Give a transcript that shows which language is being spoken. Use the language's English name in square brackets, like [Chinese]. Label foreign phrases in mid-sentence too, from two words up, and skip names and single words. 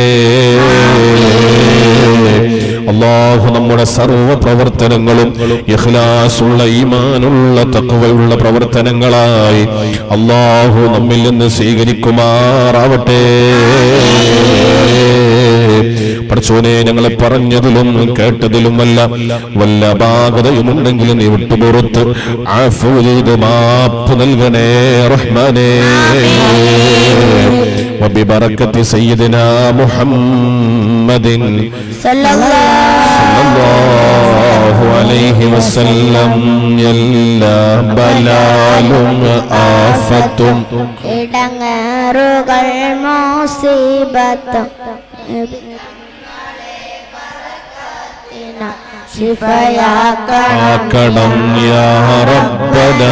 [Malayalam] അല്ലാഹു നമ്മുടെ സർവ്വ പ്രവർത്തനങ്ങളും ഇഖ്ലാസുള്ള, ഈമാനുള്ള, തഖ്വയുള്ള പ്രവർത്തനങ്ങളായി അല്ലാഹു നമ്മിൽ നിന്ന് സ്വീകരിക്കുമാറാവട്ടെ. പടച്ചോനെ, ഞങ്ങളെ പറഞ്ഞതിലും കേട്ടതിലും വല്ല അപാകതയുമുണ്ടെങ്കിൽ നീ വിട്ടുപുറത്ത് ആഫു ചെയ്ത് മാപ്പ് നൽകണേ റഹ്മാനേ. [Arabic] وببركة سيدنا محمد صلى الله عليه وسلم [Malayalam] എല്ലാ ബലാലും ആഫത്തും ഇടങ്ങേറുകൾ മുസീബത്തും ശിഫയാക്കണം [Arabic] يا ربنا.